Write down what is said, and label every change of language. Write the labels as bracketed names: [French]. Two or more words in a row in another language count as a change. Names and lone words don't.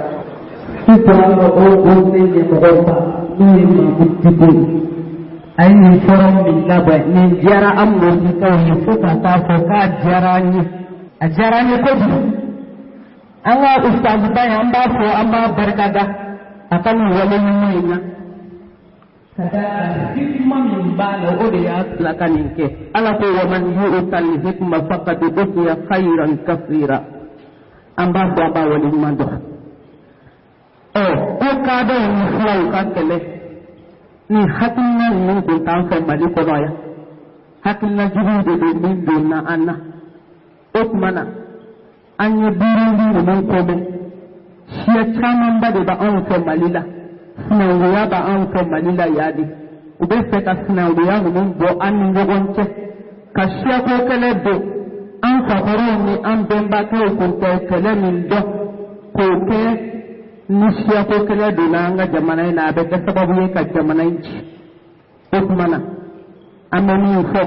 [Bambara] sisan mɔgɔw b'o ne ɲɛmɔgɔw ta n'o ye Mamudu Diko a ye nin fɔra min labɛn nin diyara an mɔgɔnikaw ye fo ka taa fɔ k'a diyara an ye a diyara an ye kojugu an ka ustazuba ye an b'a fɔ an b'a barikada a ka nin wale ɲuman in na ka daa hikima min b'a la o de y'a tila ka nin kɛ ala ko [Arabic] ومن يؤت الحكمة فقد أوتي خيرا كثيرا [Bambara] an b'a fɔ an b'a wale ɲuman dɔn ko k'a dɔn ni fulaw ka kɛlɛ ni hakilina ninnu tun t'an fɛ Mali kɔnɔ yan hakilina juguw de don min donna an na o tuma na an ye biirili ninnu kɔmɛ siya camanba de b'anw fɛ Mali la sinankunya b'anw fɛ Mali la yan de u bɛ fɛ ka sinankunya ninnu bɔ an ni ɲɔgɔn cɛ ka siyako kɛlɛ don an fakɔrɔw ni an bɛnbakɛw tun tɛ kɛlɛ min dɔn k'o kɛ ni siyako kɛlɛ donna an ka jamana in na a bɛ kɛ sababu ye ka jamana in ci o tuma na an bɛ min